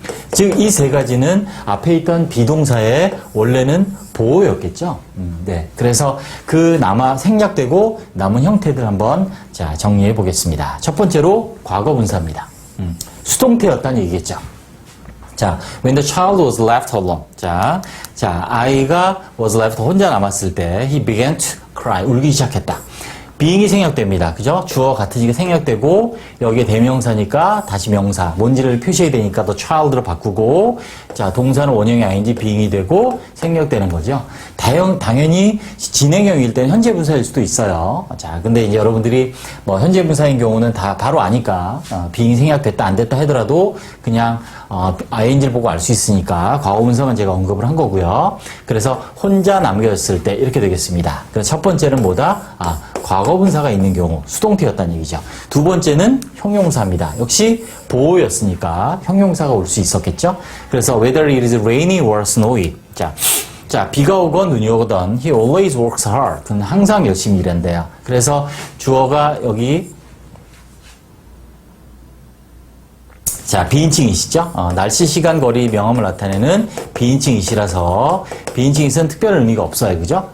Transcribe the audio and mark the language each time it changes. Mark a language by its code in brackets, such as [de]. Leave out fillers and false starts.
[ko] 즉, 이 3가지는 앞에 있던 비동사의 원래는 보호였겠죠. 네. 그래서 그 생략되고 남은 형태들 한번 자, 정리해 보겠습니다. 첫 번째로 과거 분사입니다. 수동태였다는 얘기겠죠. [en] 자, when the child was left alone. 자, [ko] 아이가 [en] was left [ko] 혼자 남았을 때 [en] he began to cry. [ko] 울기 시작했다. being이 생략됩니다. 그죠? 주어 같은 식이 생략되고 여기에 대명사니까 다시 명사, 뭔지를 표시해야 되니까 the child로 바꾸고 자, 동사는 원형이 ing, being이 되고 생략되는 거죠. 당연히 진행형일 때는 현재 분사일 수도 있어요. 자, 근데 이제 여러분들이 뭐 현재 분사인 경우는 다 바로 아니까 being이 생략됐다 안 됐다 하더라도 그냥 ing를 보고 알 수 있으니까 과거 분사만 제가 언급을 한 거고요. 그래서 혼자 남겨졌을 때 이렇게 되겠습니다. 그래서 첫 번째는 뭐다? 과거 분사가 있는 경우 수동태였다는 얘기죠. 두 번째는 형용사입니다. 역시 보호였으니까 형용사가 올 수 있었겠죠. 그래서 [en] whether it is rainy or snowy. [ko] 자, 비가 오건 눈이 오건 [en] he always works hard. [ko] 그는 항상 열심히 일한대요. 그래서 주어가 여기 자, 비인칭이시죠? 날씨, 시간, 거리, 명암을 나타내는 비인칭이시라서 비인칭이는 특별한 의미가 없어요. 그죠?